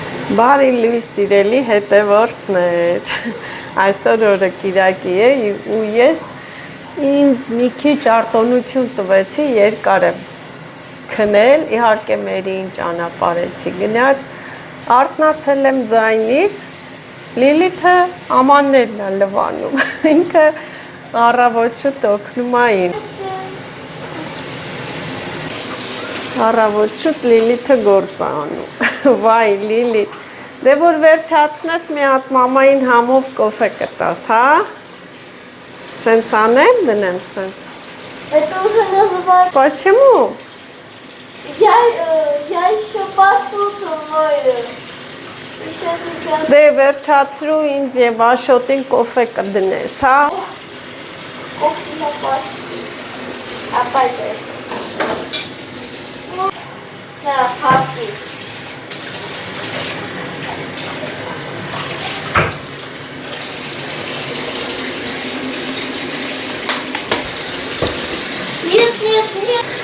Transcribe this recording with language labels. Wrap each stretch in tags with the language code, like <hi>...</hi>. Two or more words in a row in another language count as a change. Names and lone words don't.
<hy>Բարի լույս սիրելի հետևորդներ, այսօր օրը կիրակի է ու ես ինձ մի քիչ արտոնություն տվեցի երկար եմ քնել, իհարկե մերին ճանապարհեցի գնաց, արթնացել եմ ձայնից, Լիլիթը ամաններն է լվանում, ինքը առավոտ օգնում է ինձ, առավոտ շուտ Լիլիթը գործ է անում, վայ Լիլիթ, դե որ վերջացնես մի հատ մամային համով կոֆե կտաս, հա? Սենց անեմ, դնեմ սենց։</hy> <ru>Это уже называется... Почему? Я еще послушаю. Еще сейчас...</ru> <hy>Դե վերջացրու ինձ և Աշոտին կոֆե կդնես, հա?</hy> <ru>Кофе на пасти. Опять это. Да, папи. Нет, нет, нет.</ru>